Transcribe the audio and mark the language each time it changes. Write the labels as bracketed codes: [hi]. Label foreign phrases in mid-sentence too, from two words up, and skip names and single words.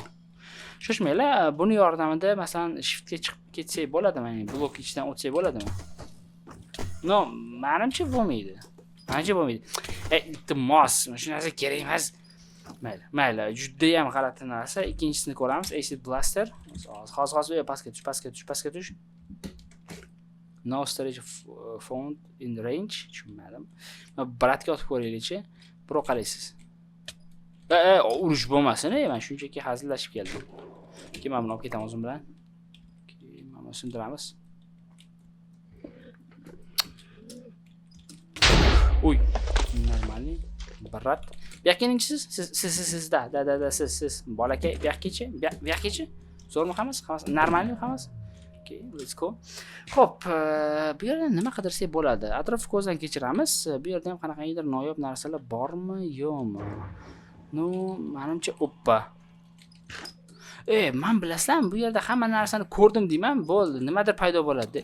[uz] Shoshmanglar, buni yordamida masalan shiftga chiqib ketsak bo'ladimi? Blok ichidan o'tsak bo'ladimi? Menimcha bo'lmaydi. Iltimos, shu narsa kerak emas. Mayli, juda ham g'alati narsa. Ikkinchisini ko'ramiz. [en] Acid blaster. [uz] Hozir pastga tush. [en] No storage found in range. [uz] Tushunmadim. Bratga otib ko'raylik-chi. Biroq qaraysiz. Urush bo'lmasin, men shunchaki hazillashib keldim. Keyin men buni olib ketamiz o'zim bilan. Keyin mana sindiramiz. Normalniy. Brat. Bu yoqqa kelingsiz. Sizda. Siz. Bolakay, bu yoqqa. Zo'rmi hammasi? Normalniy hammasi? [en] Okay, let's go. [uz] Xo'p, bu yerda nima qidirsak bo'ladi? Atrofni ko'zdan kechiramiz. Bu yerda ham qanaqadir noyob narsalar bormi, yo'qmi? Menimcha oppa. Men bilasizlar, bu yerda hamma narsani ko'rdim deyman, bo'ldi. Nimadir paydo bo'ladi.